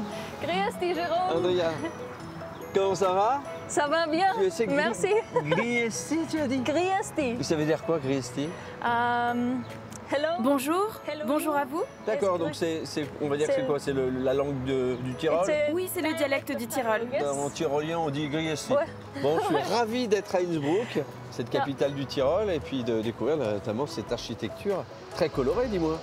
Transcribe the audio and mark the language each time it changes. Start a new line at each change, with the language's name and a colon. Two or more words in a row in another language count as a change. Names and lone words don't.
German: Grüß dich, Jérôme.
French: Andrea. Comment ça va? Ça va bien? Tu sais Merci. Griesti, tu as dit?
German: Grüß dich.
French: Ça veut dire quoi, Griesti? Hello. Bonjour. Bonjour à vous. D'accord, donc on va dire que c'est quoi? C'est la langue du Tyrol? Oui, c'est le dialecte du Tyrol. En tyrolien, on dit Griesti. Ouais. Bon, je suis ravi d'être à Innsbruck, cette capitale du Tyrol, et puis de découvrir notamment cette architecture très colorée, dis-moi.